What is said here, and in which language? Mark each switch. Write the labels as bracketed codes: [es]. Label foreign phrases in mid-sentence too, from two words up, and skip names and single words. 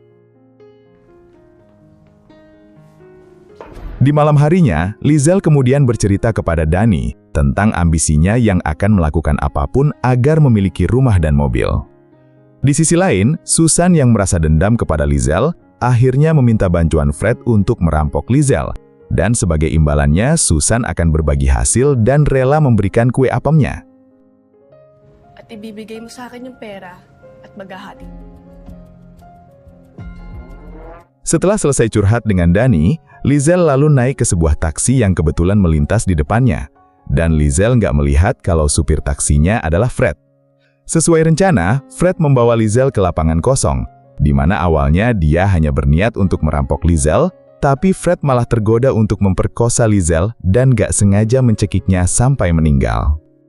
[id] Di malam harinya, Lizelle kemudian bercerita kepada Danny tentang ambisinya yang akan melakukan apapun agar memiliki rumah dan mobil. Di sisi lain, Susan yang merasa dendam kepada Lizelle akhirnya meminta bantuan Fred untuk merampok Lizelle. Dan sebagai imbalannya, Susan akan berbagi hasil dan rela memberikan kue apamnya. [tl] At ibibigay mo sa akin yung pera at maghahati. [id] Setelah selesai curhat dengan Danny, Lizelle lalu naik ke sebuah taksi yang kebetulan melintas di depannya. Dan Lizelle nggak melihat kalau supir taksinya adalah Fred. Sesuai rencana, Fred membawa Lizelle ke lapangan kosong, di mana awalnya dia hanya berniat untuk merampok Lizelle, tapi Fred malah tergoda untuk memperkosa Lizelle dan gak sengaja mencekiknya sampai meninggal.